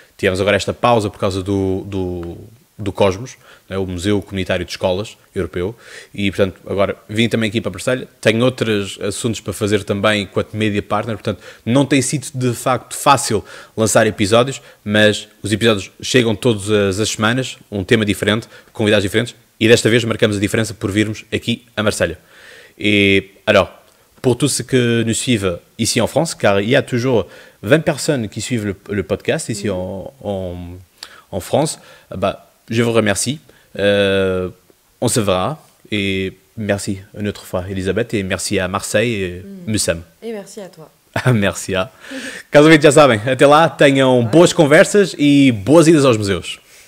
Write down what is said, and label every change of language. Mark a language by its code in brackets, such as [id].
[pt] Tivemos agora esta pausa por causa do Cosmos, né, o Museu Comunitário de Escolas Europeu, e portanto agora vim também aqui para Marselha, tenho outros assuntos para fazer também enquanto media partner, portanto não tem sido de facto fácil lançar episódios, mas os episódios chegam todas as semanas, um tema diferente, convidados diferentes, e desta vez marcamos a diferença por virmos aqui a Marselha. [fr] Et alors, pour tous ceux que nous suivent ici en France, car il y a toujours 20 personnes qui suivent le podcast ici en France, bah, je vous remercie. On se verra. Et merci une autre fois, Elisabeth. Et merci à Marseille et Mussam. Et merci à toi. [pt] Merci. Caso ouvintes já sabem, até lá, tenham boas conversas e boas idas aos museus.